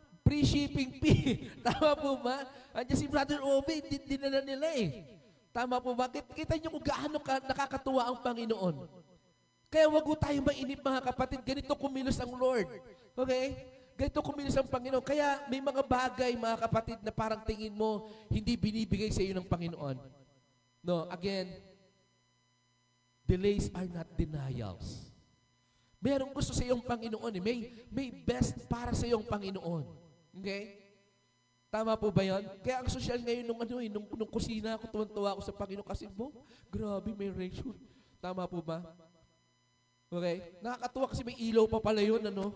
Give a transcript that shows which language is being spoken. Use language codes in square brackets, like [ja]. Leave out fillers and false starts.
[en] Free shipping fee. [tl] Tama po ba? Andiyan si Brother Obi, dinala nila eh. Tama po ba? Kita niyo kung gaano nakakatuwa ang Panginoon. Kaya wag po tayo mainip mga kapatid. Ganito kumilos ang Lord. Okay? Ganito kumilos ang Panginoon. Kaya may mga bagay mga kapatid na parang tingin mo hindi binibigay sa iyo ng Panginoon. [en] No, again, delays are not denials. [tl] Merong gusto sa iyong Panginoon eh. May best para sa iyong Panginoon. Okay? Tama po ba yun? Kaya ang social ngayon nung kusina ako, tuwan-tuwa ako sa Panginoon kasi, grabe, may range hood. Tama po ba? Okay? Nakakatuwa kasi may ilaw pa pala yun, ano?